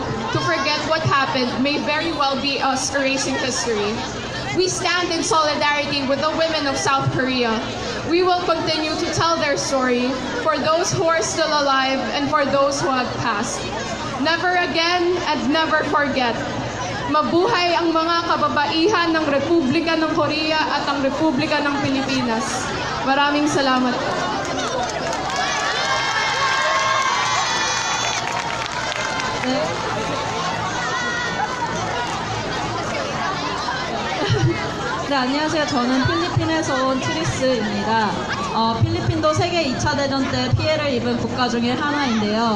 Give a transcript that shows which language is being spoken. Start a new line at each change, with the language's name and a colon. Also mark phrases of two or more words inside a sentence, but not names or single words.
English: To forget what happened may very well be us erasing history. We stand in solidarity with the women of South Korea. We will continue to tell their story for those who are still alive and for those who have passed. Never again and never forget.
Filipino: Mabuhay ang mga kababaihan ng Republika ng Korea at ang Republika ng Pilipinas. Maraming salamat.
Korean: 네, 안녕하세요. 저는 필리핀에서 온 트리스입니다. 필리핀도 세계 2차 대전 때 피해를 입은 국가 중에 하나인데요.